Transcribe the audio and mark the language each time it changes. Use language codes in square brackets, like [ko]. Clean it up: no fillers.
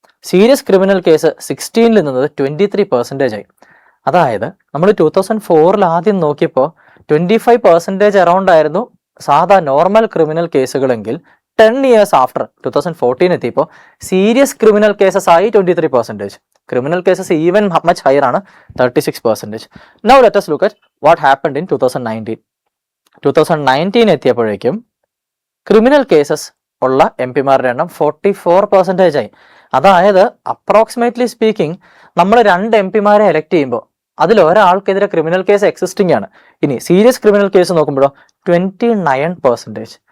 [ml] Serious criminal case 16 നിന്നത് 23% ആയി. അതായത് നമ്മൾ 2004 ആദ്യം നോക്കിയപ്പോൾ 25% അറൗണ്ട് ആയിരുന്നു സാധാ നോർമൽ ക്രിമിനൽ കേസുകളെങ്കിൽ 10 years ആഫ്റ്റർ 2014 എത്തിയപ്പോൾ സീരിയസ് ക്രിമിനൽ കേസസ് ആയി 23%. Criminal cases even much higher ആണ്, 36%. [en] Now let us look at what happened in 2019. [ml] 2019 എത്തിയപ്പോഴേക്കും ക്രിമിനൽ കേസസ് ഉള്ള MPമാരുടെ എണ്ണം 44% ആയി. അതായത് അപ്രോക്സിമേറ്റ്ലി സ്പീക്കിംഗ് നമ്മൾ 2 MPമാരെ എലക്ട് ചെയ്യുമ്പോൾ അതിൽ ഒരാൾക്കെതിരെ ക്രിമിനൽ കേസ് എക്സിസ്റ്റിംഗ് ആണ്. ഇനി സീരിയസ് ക്രിമിനൽ കേസ് നോക്കുമ്പോഴോ 29%.